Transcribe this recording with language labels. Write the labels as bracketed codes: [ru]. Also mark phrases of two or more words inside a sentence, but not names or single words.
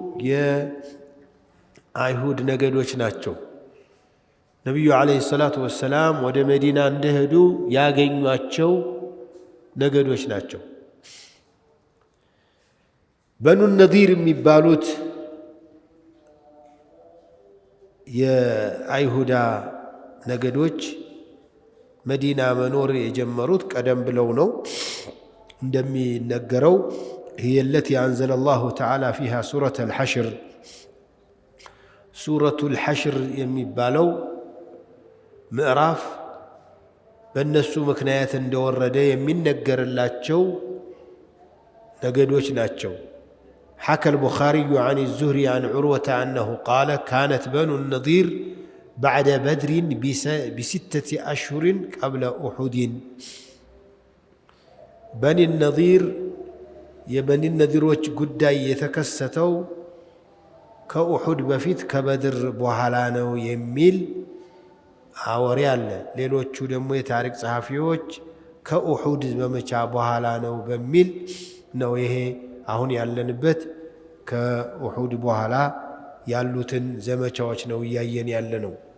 [am] የአይሁድ ነገዶች ናቸው። ነቢዩ [ar] عليه الصلاة والسلام [am] ወደ መዲና እንደሄዱ ያገኟቸው ነገዶች ናቸው። በኑ ነዚር የሚባሉት የአይሁዳ ነገዶች መዲና መኖር የጀመሩት ቀደም ብለው ነው። እንደሚነገረው [ar] هي التي أنزل الله تعالى فيها سورة الحشر سورة الحشر [am] የሚባለው ምዕራፍ በእነሱ ምክንያት እንደወረደ የሚነገርላቸው ነገዶች ናቸው። [ar] حكى البخاري عن الزهري عن عروة أنه قال كانت بنو النضير بعد بدر ب6 أشهر قبل أحد. بني النضير [am] የበኒ ነዚሮች ጉዳይ የተከሰተው ከኡሑድ በፊት ከበድር በኋላ ነው የሚል አወሬ አለ። ሌሎቹ ደግሞ የታሪክ ጸሐፊዎች ከኡሑድ ዘመቻ በኋላ ነው በሚል ነው። ይሄ አሁን ያለንበት ከኡሑድ በኋላ ያሉትን ዘመቻዎች ነው እያየን ያለ ነው።